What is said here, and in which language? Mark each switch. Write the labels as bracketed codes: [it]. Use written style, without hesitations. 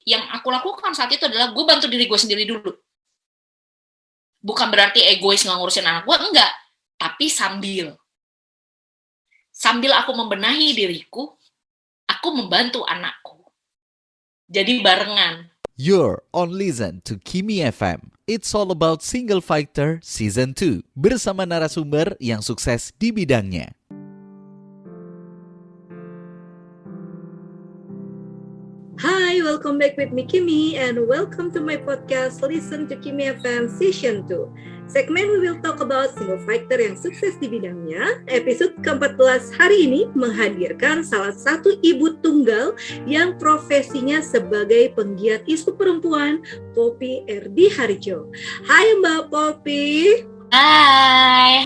[id] yang aku lakukan saat itu adalah gue bantu diri gue sendiri dulu. Bukan berarti egois nggak ngurusin anak gue, enggak. Tapi sambil aku membenahi diriku, aku membantu anakku. Jadi barengan. [en] You're on listen to Kimi FM. It's all about [id] Single Fighter Season 2 bersama narasumber yang sukses di bidangnya. [en] Hi, welcome back with me Kimi and welcome to my podcast Listen to Kimi FM Season 2. Segmen we will talk about single fighter [id] yang sukses di bidangnya. Episode ke-14 hari ini menghadirkan salah satu ibu tunggal yang profesinya sebagai penggiat isu perempuan, Poppy Erdi Harjo. Hai Mbak Poppy. Hai.